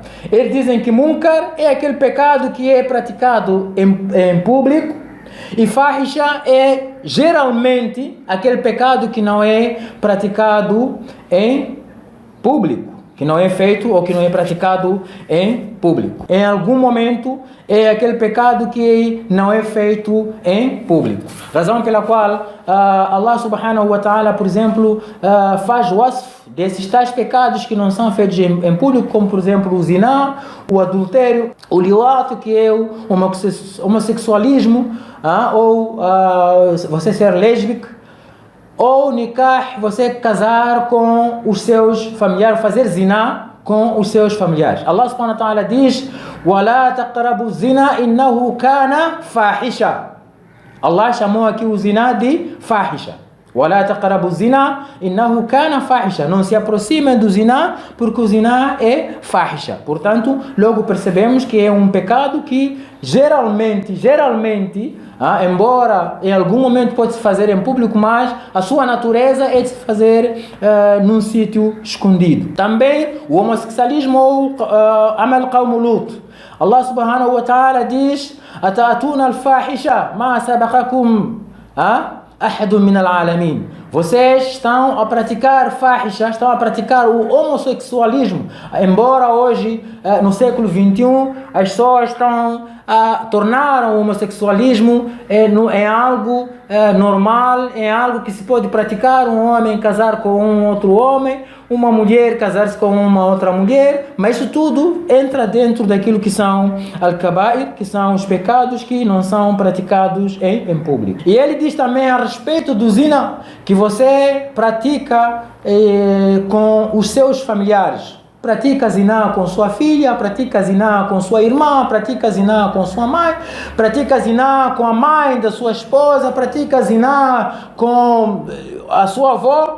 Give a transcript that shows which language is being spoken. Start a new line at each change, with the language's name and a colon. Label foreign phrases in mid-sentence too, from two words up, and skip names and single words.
Portuguese: Eles dizem que munkar é aquele pecado que é praticado em público, e fahisha é geralmente aquele pecado que não é praticado em público. que não é feito ou que não é praticado em público. Em algum momento é aquele pecado que não é feito em público. Razão pela qual
Arabic: الله سبحانه وتعالى,
Portuguese: por exemplo, faz wasf desses tais pecados que não são feitos em público, como por exemplo o zina, o adultério, o liwato, que é o homossexualismo, ou você ser lésbico, ou nikah, você casar com os seus familiares, fazer zina com os seus familiares.
Arabic: الله سبحانه وتعالى diz: وَلَا تَقْرَبُوا الزِّنَا إِنَّهُ كَانَ فَاحِشًا.
Portuguese: Allah chamou aqui o zina de fahisha.
Arabic: وَلَا تَقْرَبُوا الزِّنَا إِنَّهُ كَانَ فَاحِشًا.
Portuguese: Não se aproximem do zina, porque o zina é fahisha. Portanto, logo percebemos que é um pecado que geralmente, embora em algum momento pode-se fazer em público, mas a sua natureza é de se fazer num sítio escondido. Também o homossexualismo ou
Arabic: عمل قوم لوط. الله سبحانه وتعالى diz: أَتَأْتُونَ الْفَاحِشَةَ مَا سَبَقَكُمْ أَحَدٌ مِنَ الْعَالَمِينَ.
Portuguese: Vocês estão a praticar fahisha, estão a praticar o homossexualismo. Embora hoje, no século XXI, as pessoas estão a tornar o homossexualismo em algo normal, em algo que se pode praticar, um homem casar com um outro homem, uma mulher casar-se com uma outra mulher, mas isso tudo entra dentro daquilo que são al-kabair, que são os pecados que não são praticados em público. E ele diz também a respeito do zina, que você pratica com os seus familiares. Pratica zina com sua filha, pratica zina com sua irmã, pratica zina com sua mãe, pratica zina com a mãe da sua esposa, pratica zina com a sua avó.